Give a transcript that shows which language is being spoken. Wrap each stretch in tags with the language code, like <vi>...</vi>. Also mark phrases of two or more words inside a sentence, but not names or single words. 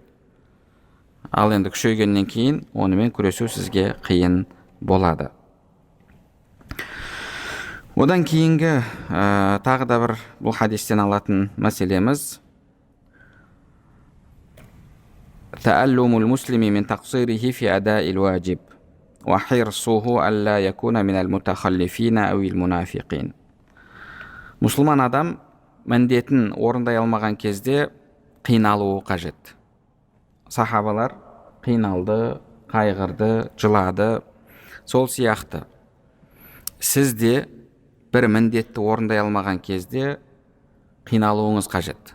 <kk>Ал енді күшейгеннен кейін онымен күресу сізге қиын болады. Одан кейінгі тағы да бір бұл хадистен алатын мәселеміз</kk> <ar>تألم المسلم من تقصيره في أداء الواجب وحرصه ألا يكون من المتخلفين أو المنافقين.</ar> <kk>Мұсылман адам міндетін орындай алмаған кезде қиналуы қажет. Сахабалар қиналды, қайғырды, жылады. Сол сияқты сіз де бір міндетті орындай алмаған кезде қиналуыңыз қажет.</kk>